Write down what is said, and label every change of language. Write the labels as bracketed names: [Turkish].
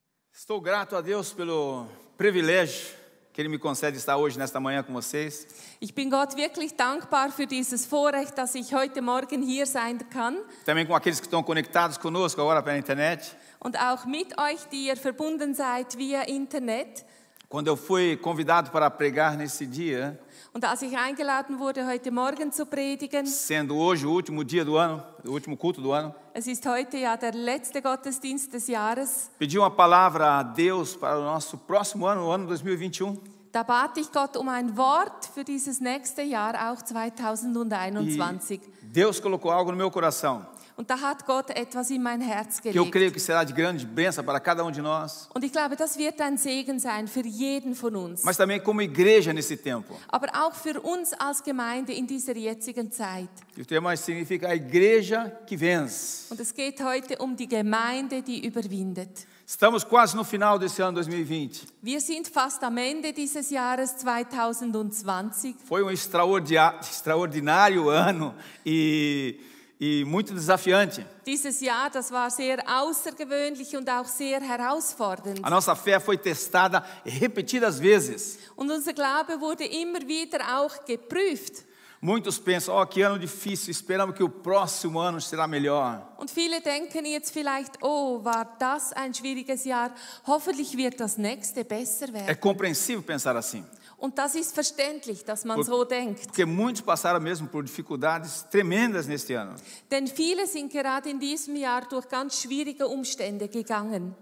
[Portuguese] Estou grato a Deus pelo privilégio que Ele me concede estar hoje, nesta manhã, com vocês. [German] Ich bin Gott wirklich dankbar für dieses Vorrecht, dass ich heute Morgen hier sein kann. [Portuguese] Também com aqueles que estão conectados conosco agora pela internet. [German] Und auch mit euch, die ihr verbunden seid via Internet. [Portuguese] Quando eu fui convidado para pregar nesse dia, [German] Und als ich eingeladen wurde, heute Morgen zu predigen, [Portuguese] sendo hoje o último dia do ano, o último culto do ano, [German] es ist heute ja der letzte Gottesdienst des Jahres, [Portuguese] pedi uma palavra a Deus para o nosso próximo ano, o ano 2021. [German] da bat ich Gott um ein Wort für dieses nächste Jahr, auch 2021. [Portuguese] Deus colocou algo no meu coração, [German] Und da hat Gott etwas in mein Herz [Portuguese] que eu [German] gelegt. [Portuguese] creio que será de grande bênção para cada um de nós, [German] Und ich glaube, das wird ein Segen sein für jeden von uns. [Portuguese] mas também como igreja nesse tempo. [German] Aber auch für uns als Gemeinde in dieser jetzigen Zeit. [Portuguese] E o tema significa a igreja que vence. [German] Und es geht heute um die Gemeinde, die überwindet. [Portuguese] Estamos quase no final desse ano 2020. [German] Wir sind fast am Ende dieses Jahres 2020. [Portuguese] Foi um extraordinário ano e muito desafiante. [German] Dieses Jahr, das war sehr außergewöhnlich und auch sehr herausfordernd. [Portuguese] A nossa fé foi testada repetidas vezes. [German] Und unser Glaube wurde immer wieder auch geprüft. [Portuguese] Muitos pensam, que ano difícil, esperamos que o próximo ano será melhor. [German] Und viele denken jetzt vielleicht, oh, war das ein schwieriges Jahr? Hoffentlich wird das nächste besser [Portuguese] É [German] werden. [Portuguese] compreensível pensar assim, [German] Und das ist verständlich, dass man so denkt. [Portuguese] porque muitos passaram mesmo por dificuldades tremendas neste ano. [German] Denn viele sind gerade in diesem Jahr durch ganz schwierige Umstände gegangen.